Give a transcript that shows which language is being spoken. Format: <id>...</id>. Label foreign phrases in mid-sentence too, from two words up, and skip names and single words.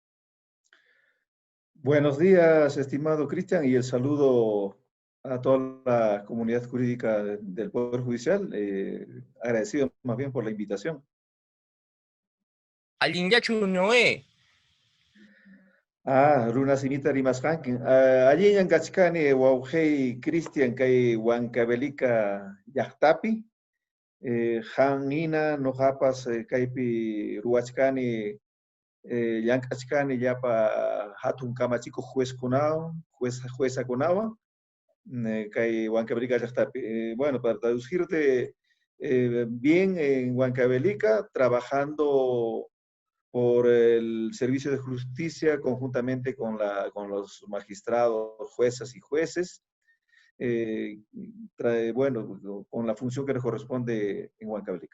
<es>Buenos días, estimado Cristian, y el saludo a toda la comunidad jurídica del Poder Judicial. Agradecido más bien por la invitación.</es> <qu>Allinyachu Noé. Runa simita rimasqankin. Allí en Gachcani, Waujei, Cristian, kay Huancavelica llaqtapi. Han no japas, kaypi ruachkani, llank'achkani llapa hatun kamachiku jueza kunawan. Kay Huancavelica llaqtapi.</qu> <es>Bueno, para traducirte bien, en Huancavelica, trabajando por el servicio de justicia conjuntamente con los magistrados, juezas y jueces, bueno, con la función que les corresponde en Huancavelica.</es>